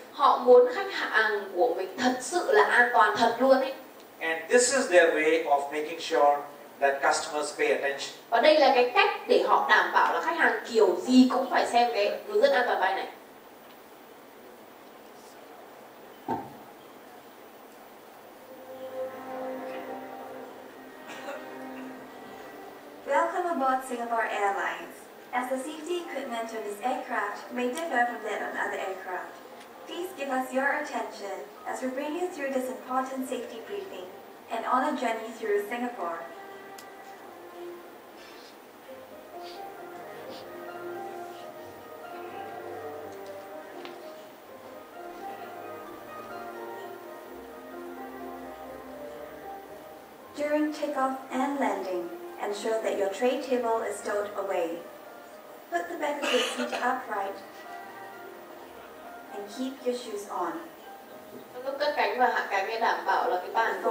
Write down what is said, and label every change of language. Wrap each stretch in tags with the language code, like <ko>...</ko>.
<vi>họ muốn khách hàng của mình thật sự là an toàn thật luôn ấy.</vi> <en>And this is their way of making sure that customers pay attention.</en> <vi>Và đây là cái cách để họ đảm bảo là khách hàng kiểu gì cũng phải xem cái hướng dẫn an toàn bay này.</vi> <en>Welcome aboard Singapore Airlines. As the safety equipment on this aircraft may differ from that on other aircraft, please give us your attention as we bring you through this important safety briefing and on a journey through Singapore. During takeoff and landing, ensure that your tray table is stowed away. Put the back of your seat upright and keep your shoes on.</en> <vi>Lúc cất cánh và hạ cánh để đảm bảo là cái bàn của</vi>